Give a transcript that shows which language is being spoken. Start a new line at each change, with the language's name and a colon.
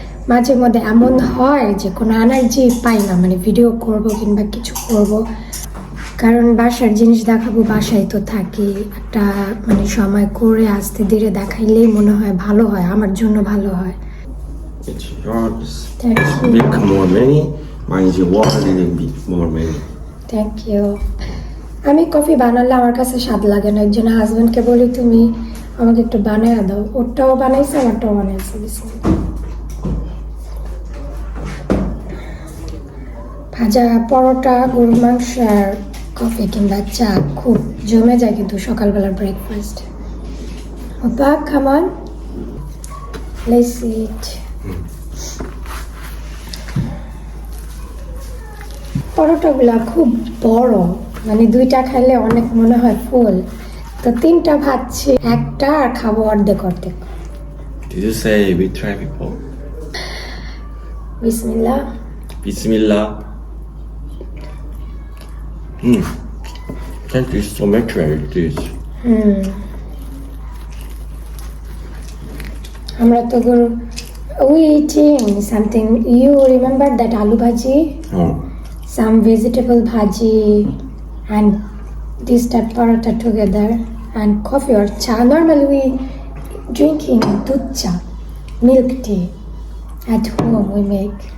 Bangla: মাঝে মধ্যে এমন হয় যে কোনো এনার্জি পাই না, মানে ভিডিও করব কিংবা কিছু করব, কারণ বাসার জিনিস দেখাবো, বাসায় তো থাকি। একটা মানে সময় করে আস্তে ধীরে দেখাইলেই মনে হয় ভালো হয়, আমার জন্য ভালো হয়।
English: It's yours. Thank you. Bit more many. Mine is water a little bit more many. Thank you.
Bangla: আমি কফি বানালে আমার কাছে স্বাদ লাগে না, এর জন্য হাজব্যান্ডকে বলি তুমি আমাকে একটু বানিয়ে দাও। ওরটাও বানাইছে, আমারটাও বানাইছে। ভাজা পরোটা, গরুর মাংস আর কফি কিংবা চা খুব জমে যায় কিন্তু সকালবেলার breakfast.
English: ওপা, come on, let's eat.
Bangla: পরোটাগুলা খুব বড়, মানে দুইটা খাইলে অনেক মনে হয় ফুল, তো তিনটা ভাজছি, একটা আর খাবো অর্ধেক অর্ধেক।
English: Did you say we try before?
Arabic: বিসমিল্লাহ। Bismillah.
English: Thank you so much for this.
Bangla: আমরা তো গরু
English: we eating something. You remember that aloo bhaji, Oh. some vegetable bhaji and this type paratha together and coffee or cha. Normally we drinking dudh cha, milk tea at home we make.